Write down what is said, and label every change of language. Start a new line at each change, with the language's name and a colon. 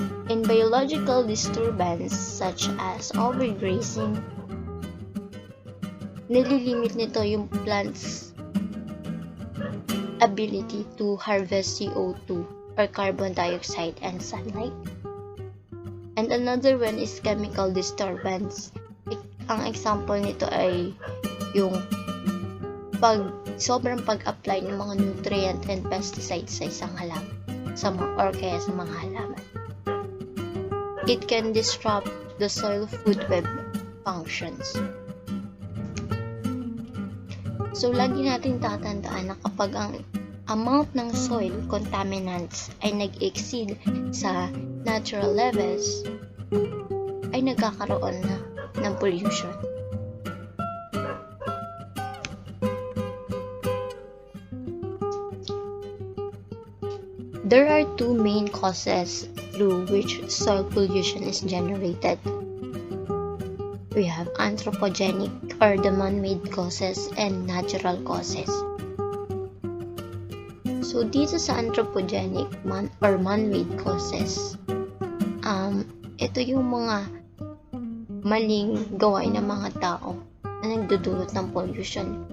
English: In biological disturbance such as overgrazing,
Filipino: nililimit nito yung
English: plant's ability to harvest CO2 or carbon dioxide and sunlight. And another one is chemical disturbance.
Filipino: Ang example nito ay yung sobrang pag-apply ng mga
English: nutrient and pesticides
Filipino: sa isang halaman sa mga halaman.
English: It can disrupt the soil food web functions.
Filipino: So, lagi natin tatandaan na kapag ang amount ng soil contaminants ay nag-exceed sa natural levels, ay nagkakaroon na ng pollution.
English: There are two main causes through which soil pollution is generated. We have anthropogenic or the man-made causes and natural causes.
Filipino: So dito sa anthropogenic man-made causes, ito yung mga maling gawain ng mga tao na nagdudulot ng pollution.